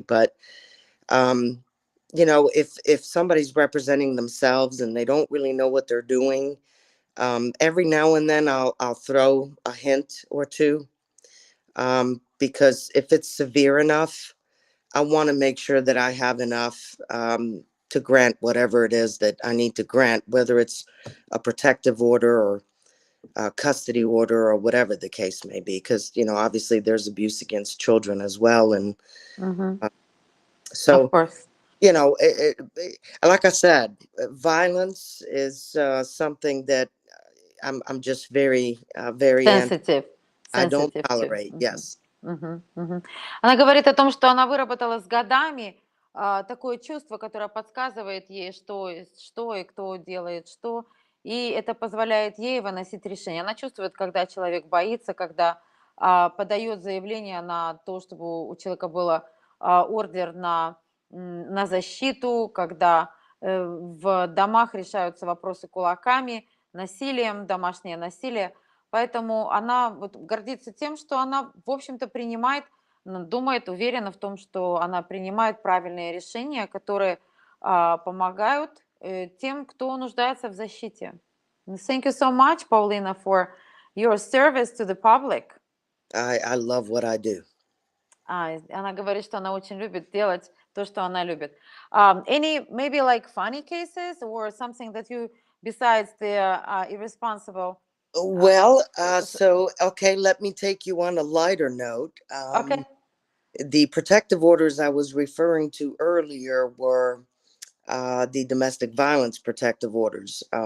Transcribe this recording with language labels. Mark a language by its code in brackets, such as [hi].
[en] But, if somebody's representing themselves and they don't really know what they're doing, every now and then I'll throw a hint or two, because if it's severe enough, I want to make sure that I have enough to grant whatever it is that I need to grant, whether it's a protective order or a custody order or whatever the case may be. Because, obviously there's abuse against children as well. And so, of course. Like I said, violence is something that I'm just very, very sensitive. I don't tolerate. Yes. [ru] Она говорит о том, что она выработала с годами такое чувство, которое подсказывает ей, что и кто делает что, и это позволяет ей выносить решения. Она чувствует, когда человек боится, когда подает заявление на то, чтобы у человека был ордер на защиту, когда в домах решаются вопросы кулаками, насилием, домашнее насилие. Поэтому она вот гордится тем, что она, в общем-то, думает, уверена в том, что она принимает правильные решения, которые помогают тем, кто нуждается в защите. [en] Thank you so much, Paulina, for your service to the public. I love what I do. [ru] Она говорит, что она очень любит делать то, что она любит. [en] Any maybe like funny cases or something that you, besides the irresponsible? Well, okay, let me take you on a lighter note. Okay. The protective orders I was referring to earlier were the domestic violence protective orders.